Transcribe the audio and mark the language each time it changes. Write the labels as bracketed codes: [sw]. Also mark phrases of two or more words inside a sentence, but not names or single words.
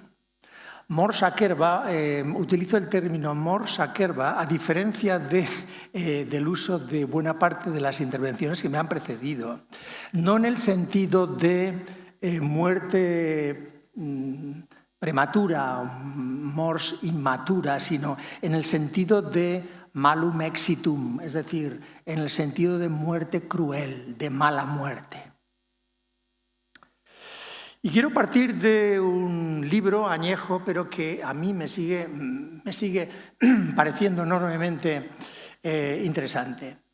[la] Mors Acerba, [es] utilizo el término [la] Mors Acerba [es] a diferencia del uso de buena parte de las intervenciones que me han precedido. No en el sentido de muerte prematura, [la] mors inmatura, [es] sino en el sentido de [la] malum exitum, [es] es decir, en el sentido de muerte cruel, de mala muerte. Y quiero partir de un libro añejo, pero que a mí me sigue pareciendo enormemente interesante.